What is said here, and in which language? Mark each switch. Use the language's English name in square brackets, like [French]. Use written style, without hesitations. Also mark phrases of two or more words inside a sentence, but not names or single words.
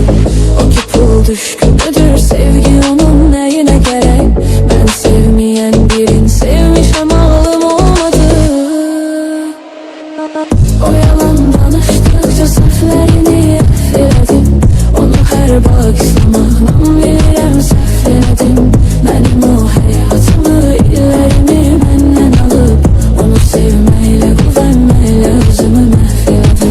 [Turkish] O ki pul düşkünüdür, sevgi onun neyine gerek. Ben sevmeyen birini sevmişem, ağlım olmadı. O yalan danıştıkça sözlerini affederdim. [Azerbaijani] Onu her bakışlamağından bilirəm səhv elədim. Mənim o həyatımı, illərimi məndən alıb, onu sevməklə, güvənməklə özümü məhv elədim.